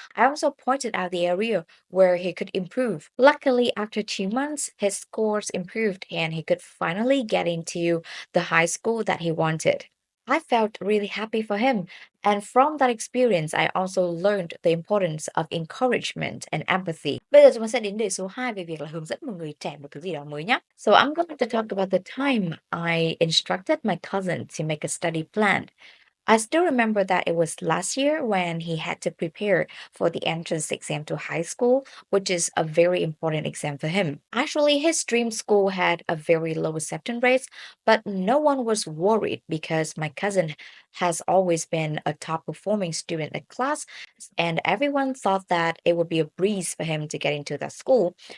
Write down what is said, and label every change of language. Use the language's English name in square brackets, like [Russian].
[English] I also pointed out the area where he could improve. Luckily, after 2 months, his scores improved and he could finally get into the high school that he wanted. I felt really happy for him. And from that experience, I also learned the importance of encouragement and empathy. [Vietnamese] Bây giờ chúng ta sẽ đến đề số 2 về việc là hướng dẫn một người trẻ một thứ gì đó mới nhé. [English] So I'm going to talk about the time I instructed my cousin to make a study plan. I still remember that it was last year when he had to prepare for the entrance exam to high school, which is a very important exam for him. Actually, his dream school had a very low acceptance rate, but no one was worried because my cousin has always been a top performing student in class, and everyone thought that it would be a breeze for him to get into that school.